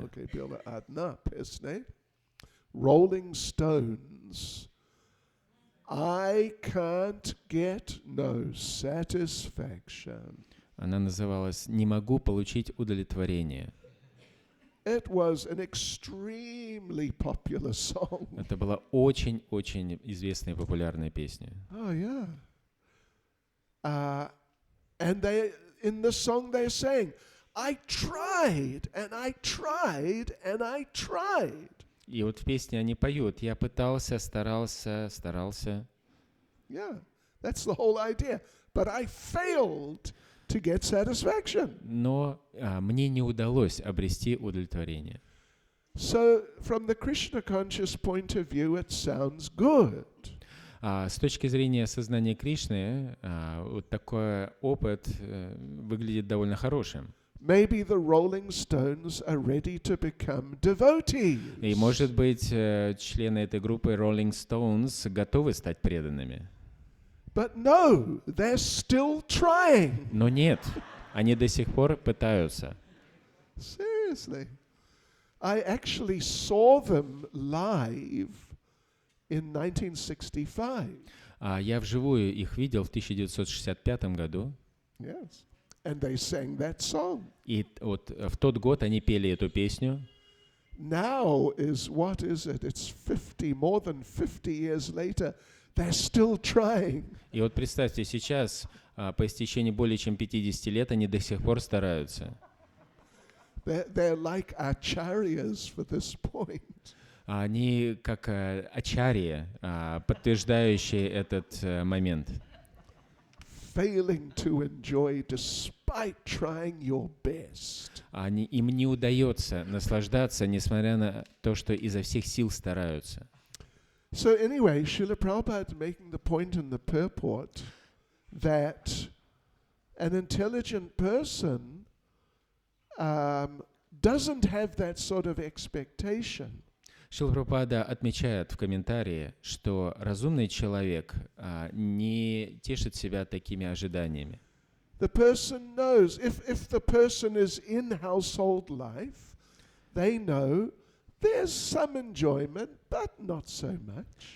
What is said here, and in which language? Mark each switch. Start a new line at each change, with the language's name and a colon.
Russian: Okay, была одна песня.
English: Rolling Stones. I can't get no satisfaction.
Russian: Она называлась «Не могу получить удовлетворение».
English: It was an extremely popular song.
Russian: Это была очень-очень известная и популярная песня.
English: Oh yeah. And they in the song they're saying, I tried and I tried and I tried.
Russian: И вот в песне они поют: «Я пытался, старался».
English: Yeah, that's the whole idea. But I failed to get satisfaction.
Russian: Но мне не удалось обрести удовлетворение.
English: So, from the Krishna conscious point of view, it sounds good.
Russian: С точки зрения сознания Кришны, вот такой опыт выглядит довольно хорошим.
English: Maybe the Rolling Stones are ready to become devotees.
Russian: И, может быть, члены этой группы Rolling Stones готовы стать преданными.
English: But no, they're still trying.
Russian: Но нет, они до сих пор пытаются.
English: Seriously. I actually saw them live in 1965.
Russian: Я вживую их видел в 1965 году.
English: Yes. And they sang that song.
Russian: И вот в тот год они пели эту песню.
English: Now is, what is it? It's 50, more than 50 years later. they're still trying.
Russian: И вот представьте, сейчас, по истечении более чем 50 лет, они до сих пор стараются.
English: They're like acharyas for this point.
Russian: Они как ачарьи, подтверждающие этот момент.
English: Failing to enjoy despite trying your best.
Russian: Им не удается наслаждаться, несмотря на то, что изо всех сил стараются.
English: So anyway, Srila Prabhupada is making the point in the purport that an intelligent person doesn't have that sort of expectation.
Russian: Шрила Прабхупада отмечает в комментарии, что разумный человек не тешит себя такими ожиданиями.
English: The person knows, if the person is in household life, they know there's some enjoyment, but not so much.